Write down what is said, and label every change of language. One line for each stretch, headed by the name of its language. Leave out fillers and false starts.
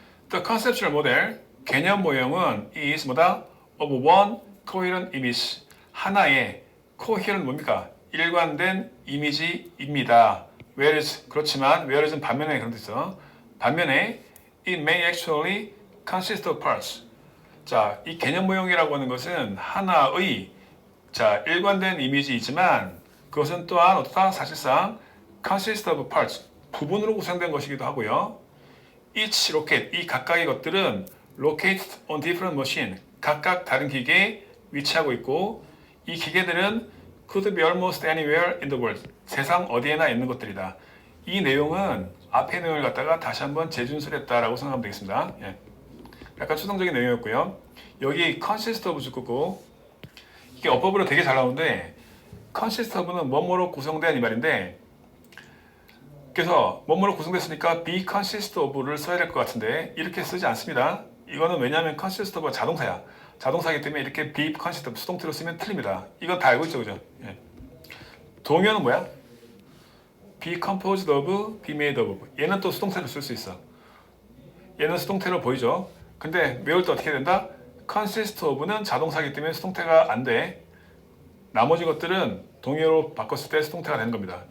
English: The conceptual model,
Korean: 개념 모형은
English: is
Korean: 뭐다?
English: of one coherent image.
Korean: 하나의 coherent 뭡니까? 일관된 이미지입니다. Whereas, 그렇지만 whereas는 반면에 그런 데 있어. 반면에
English: it may actually consist of parts.
Korean: 자, 이 개념 모형이라고 하는 것은 하나의 일관된 이미지이지만 그것은 또한 어떻다? 사실상
English: consist of parts,
Korean: 부분으로 구성된 것이기도 하고요.
English: each locate,
Korean: 이 각각의 것들은
English: located on different machine,
Korean: 각각 다른 기계에 위치하고 있고 이 기계들은
English: could be almost anywhere in the world,
Korean: 세상 어디에나 있는 것들이다. 이 내용은 앞의 내용을 갖다가 다시 한번 재준술했다라고 생각하면 되겠습니다. 예. 약간 추상적인 내용이었고요. 여기 consist of 죽고 이게 어법으로 되게 잘 나오는데 consist of는 뭐뭐로 구성된 이 말인데 그래서 뭐뭐로 구성됐으니까
English: be consist of
Korean: 를 써야 될 것 같은데 이렇게 쓰지 않습니다. 이거는 왜냐하면 consist of가 자동사야. 자동사이기 때문에 이렇게
English: be consist of
Korean: 수동태로 쓰면 틀립니다. 이건 다 알고 있죠, 그죠? 예. 동요는 뭐야?
English: be composed of, be made of.
Korean: 얘는 또 수동태로 쓸 수 있어. 얘는 수동태로 보이죠? 근데 외울 때 어떻게 된다? consist of는 자동사이기 때문에 수동태가 안 돼. 나머지 것들은 동의어로 바꿨을 때 수동태가 되는 겁니다.